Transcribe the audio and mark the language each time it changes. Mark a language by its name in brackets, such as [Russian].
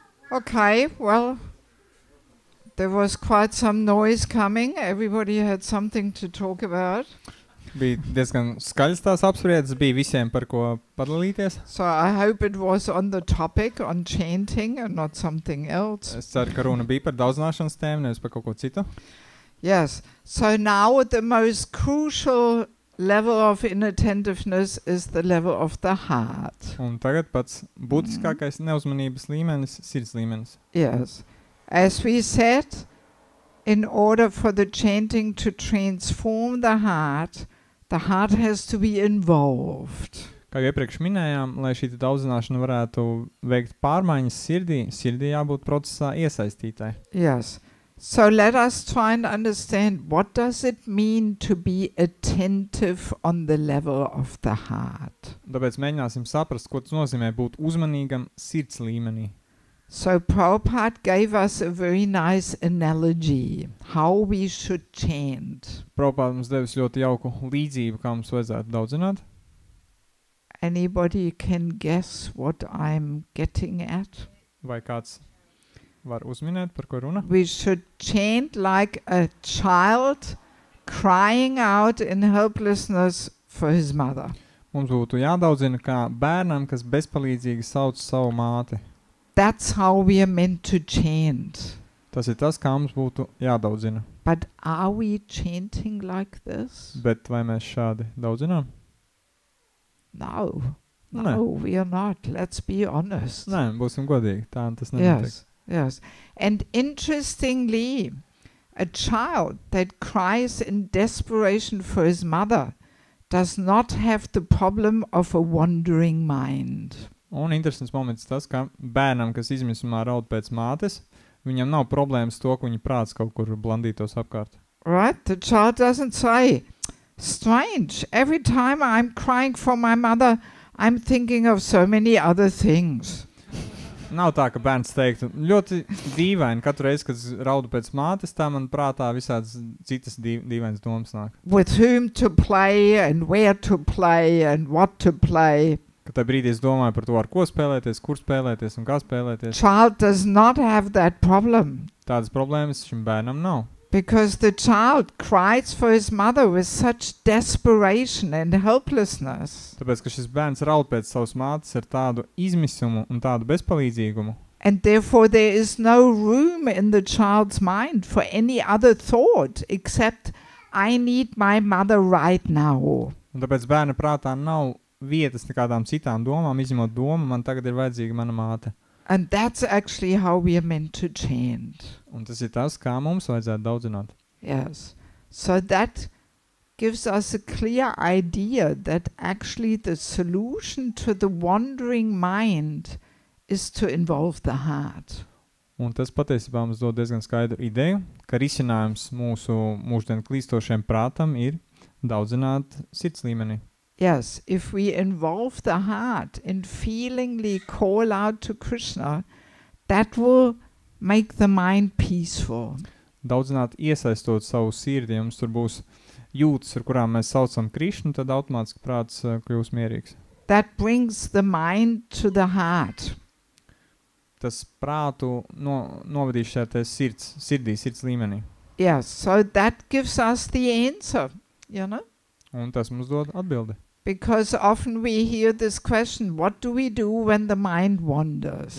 [English] Okay, well, there was quite some noise coming. Everybody had something to talk about. [Latvian] Bija diezgan skaļas tās apspriedes, bija visiem par ko padalīties. [English] So I hope it was on the topic, on chanting and not something else. [Latvian] Es ceru, ka runa bija par daudzināšanas tēmu, nevis par kaut ko citu. [English] Yes, so now the most crucial level of inattentiveness is the level of the heart. [Latvian] Un tagad pats būtiskākais neuzmanības līmenis, sirds līmenis. [English] Yes. As we said, in order for the chanting to transform the heart has to be involved. [Latvian] Kā iepriekš minējām, lai šī daudzināšana varētu veikt pārmaiņas sirdī jābūt procesā iesaistītai. [English] Yes. So let us try and understand what does it mean to be attentive on the level of the heart. [Latvian] Tāpēc mēģināsim saprast, ko tas nozīmē būt uzmanīgam sirds līmenī. [English] So Prabhupada gave us a very nice analogy how we should chant. [Latvian] Prabhupada mums devis ļoti jauku līdzību, kā mums vajadzētu daudzināt. [English] Anybody can guess what I'm getting at? [Latvian] Vai kāds var uzminēt, par ko runa? [English] We should chant like a child crying out in helplessness for his mother. [Latvian] Mums būtu jādaudzina kā bērnam, kas bezpalīdzīgi sauc savu māti. [English] That's how we are meant to chant. [Latvian] Tas ir tas, kā mums būtu jādaudzina. [English] But are we chanting like this? [Latvian] Bet vai mēs šādi daudzinām? [English] No. No. No, we are not. Let's be honest. [Latvian] Nē, būsim godīgi. Tā tas nenotiek. [English] Yes, yes. And interestingly, a child that cries in desperation for his mother does not have the problem of a wandering mind. [Latvian] Un interesants moments tas, ka bērnam, kas izmisumā raud pēc mātes, viņam nav problēmas to, ka viņa prāts kaut kur blandītos apkārt. [English] Right? The child doesn't say, strange, every time I'm crying for my mother, I'm thinking of so many other things. [Latvian] Nav tā, ka bērns teiktu, ļoti dīvaini, katru reizi, kad raudu pēc mātes, tā man prātā visādas citas dīvainas domas nāk. [English] With whom to play and where to play and what to play. [Latvian] Ka tajā brīdī es domāju par to, ar ko spēlēties, kur spēlēties un kā spēlēties. [English] Child does not have that problem. [Latvian] Tādas problēmas šim bērnam nav. [English] Because the child cries for his mother with such desperation and helplessness. [Latvian] Tāpēc, ka šis bērns raud pēc savas mātes ar tādu izmisumu un tādu bezpalīdzīgumu. [English] And therefore there is no room in the child's mind for any other thought except I need my mother right now. [Latvian] Un tāpēc bērna prātā nav vietas nekādām citām domām, izņemot domu, man tagad ir vajadzīga mana māte. [English] And that's actually how we are meant to chant. [Latvian] Un tas ir tas, kā mums vajadzētu daudzināt. [English] Yes. So that gives us a clear idea that actually the solution to the wandering mind is to involve the heart. [Latvian] Un tas patiesībā mums dod diezgan skaidru ideju, ka risinājums mūsu mūždien klīstošiem prātam ir daudzināt sirds līmenī. [English] Yes, if we involve the heart and feelingly call out to Krishna, that will make the mind peaceful. [Latvian] Daudzināt iesaistot savu sirdi, ja mums tur būs jūtas, ar kurām mēs saucam Krišnu, tad automātiski prāts kļūs mierīgs. [English] That brings the mind to the heart. [Latvian] Tas prātu novadīs šajā sirds līmenī. [English] Yes, so that gives us the answer, you know? [Latvian] Un tas mums dod atbildi. [English] Because often we hear this question, what do we do when the mind wanders?